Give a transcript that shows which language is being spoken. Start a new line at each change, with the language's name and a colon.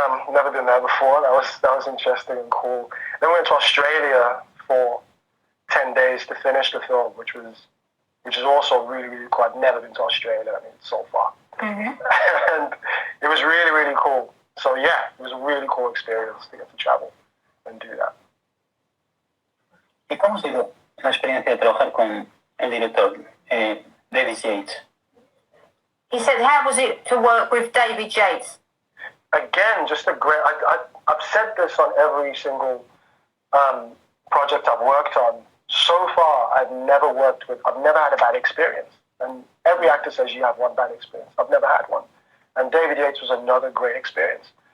English: Never been there before. That was interesting and cool. Then we went to Australia for 10 days to finish the film, which is also really, really cool. I'd never been to Australia. I mean, so far, and it was really, really cool. So yeah, it was a really cool experience to get to travel and do that.
Spanish: ¿Y cómo ha sido la experiencia de trabajar con el director David Yates?
English: He said, how was it to work with David Yates? Again, just a great. I've said this on every single project I've worked on. So far, I've never had a bad experience. And every actor says you have one bad experience. I've never had one. And David Yates was another great experience.